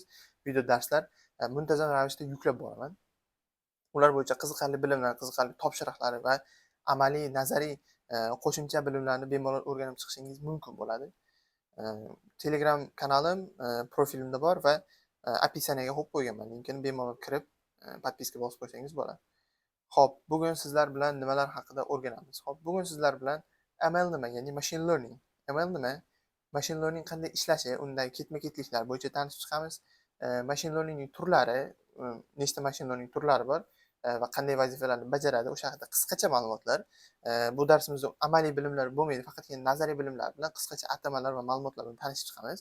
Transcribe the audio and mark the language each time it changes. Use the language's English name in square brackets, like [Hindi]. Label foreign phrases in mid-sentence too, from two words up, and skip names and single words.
[Uzbek] Video darslar muntazam ravishda yuklab boraman. Ular bo'yicha qiziqarli bilimlar, qiziqarli topshiriqlar va amaliy, nazariy qo'shimcha bilimlarni bemalol o'rganib chiqishingiz mumkin bo'ladi. Telegram kanalim profilimda bor va описаниеga qo'yib qo'yganman. Linkini bemalol kirib podpiska bosib qo'ysangiz bo'ladi. Xo'p, bugun sizlar bilan nimalar haqida o'rganamiz? Xo'p, bugun sizlar bilan ML nima, ya'ni [English] machine learning. [Uzbek] ML nima? [English] Machine learning [Uzbek] qanday ishlashi, undagi ketma-ketliklar bo'yicha tanishib chiqamiz. [English] Machine learningning [Uzbek] turlari, nechta [English] machine learning [Uzbek] turlari bor va qanday vazifalarni bajaradi, o'sha haqida qisqacha ma'lumotlar. Bu darsimizda amaliy bilimlar bo'lmaydi, faqatgina nazariy bilimlar bilan qisqacha atamalar va ma'lumotlar bilan tanishib chiqamiz.